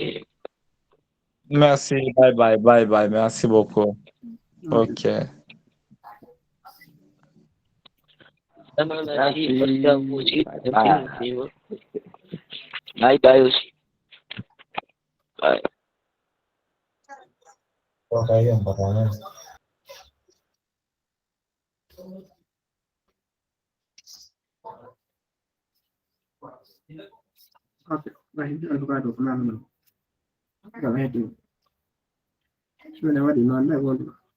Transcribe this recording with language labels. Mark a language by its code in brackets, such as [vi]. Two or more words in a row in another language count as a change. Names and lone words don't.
[en] Merci, bye, bye, bye, bye. [fr] Merci beaucoup. OK. Vraiment, merci. Merci à vous aussi. Merci. [en] Bye bye aussi. Bye. Okay. [id] Baik, itu juga ada pengalaman. Gak ada itu. Sebenarnya di mana pun.